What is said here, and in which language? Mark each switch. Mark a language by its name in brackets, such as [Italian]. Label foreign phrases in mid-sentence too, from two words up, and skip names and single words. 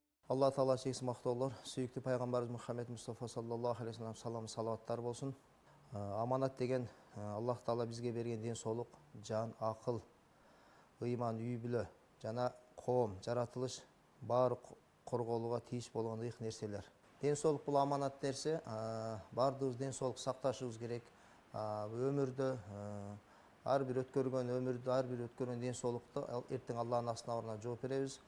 [Kazakh] Алла Таала шексіз мақтаулар, сүйікті пайғамбарымыз Мұхаммед Мұстафа [Arabic] صلى الله عليه وسلم [Kazakh] салам салауаттар болсын. Аманат деген Аллах Таала бізге берген денсаулық, жан, ақыл, иман, [Kyrgyz] үй бүлө жана коом, жаратылыш баары корголууга тийиш болгон ыйык нерселер. Денсаулык бул аманат нерсе, баардыгыбыз денсаулык сакташыбыз керек. Өмүрдө ар бир өткөргөн денсаулыкты эртең Аллахтын астына жооп беребиз.